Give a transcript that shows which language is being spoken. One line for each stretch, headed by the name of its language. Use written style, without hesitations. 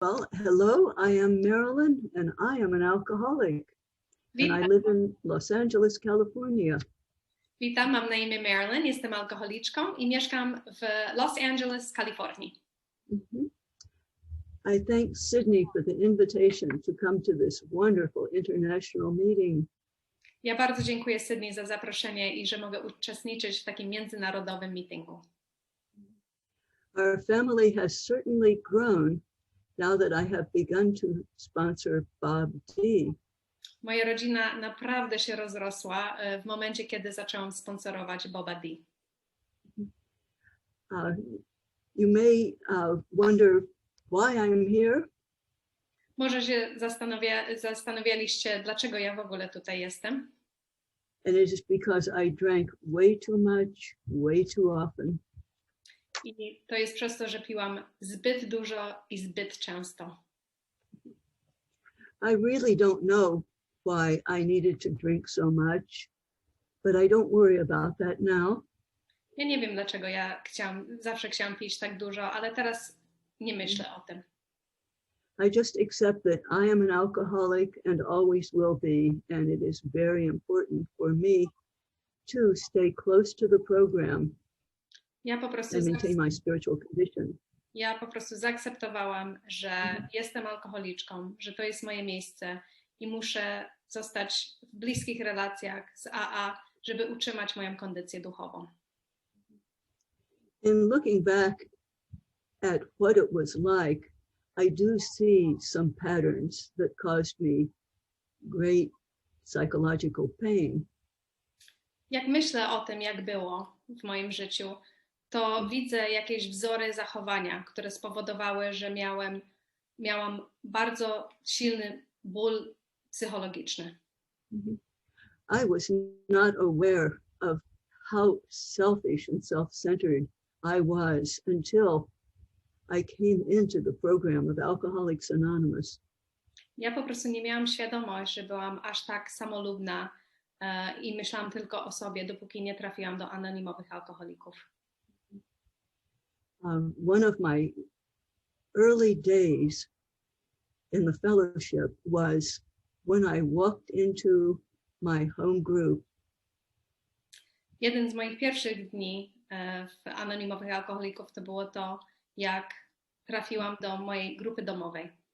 English: Well, hello, I am Marilyn, and I am an alcoholic, and I live in Los Angeles, California.
Polish: Witam, mam na imię Marilyn, jestem alkoholiczką i mieszkam w Los Angeles, Kalifornii.
English: I thank Sydney for the invitation to come to this wonderful international meeting.
Polish: Ja bardzo dziękuję Sydney za zaproszenie i że mogę uczestniczyć w takim międzynarodowym meetingu.
English: Our family has certainly grown now that I have begun to sponsor Bob D.
Polish: Moja rodzina naprawdę się rozrosła w momencie, kiedy zaczęłam sponsorować Boba D.
English: You may wonder why I'm here.
Polish: Może się zastanawialiście, dlaczego ja w ogóle tutaj jestem.
English: And it is because I drank way too much, way too often.
Polish: I to jest przez to, że piłam zbyt dużo i zbyt często.
English: I really don't know why I needed to drink so much, but I don't worry about that now.
Polish: Ja nie wiem, dlaczego ja zawsze chciałam pić tak dużo, ale teraz nie myślę o tym.
English: I just accept that I am an alcoholic and always will be, and it is very important for me to stay close to the program and maintain my spiritual condition.
Polish: Ja po prostu zaakceptowałam, że jestem alkoholiczką, że to jest moje miejsce i muszę zostać w bliskich relacjach z AA, żeby utrzymać moją kondycję duchową.
English: In looking back at what it was like, I do see some patterns that caused me great psychological pain.
Polish: Jak myślę o tym, jak było w moim życiu, to widzę jakieś wzory zachowania, które spowodowały, że miałam bardzo silny ból psychologiczny.
English: I was not aware of how selfish and self-centered I was until I came into the program of Alcoholics Anonymous.
Polish: Ja po prostu nie miałam świadomości, że byłam aż tak samolubna i myślałam tylko o sobie, dopóki nie trafiłam do anonimowych alkoholików.
English: One of my early days in the fellowship was when I walked into my home group.
Polish: Jeden z moich pierwszych dni w anonimowych alkoholików to było to, jak trafiłam do mojej grupy domowej.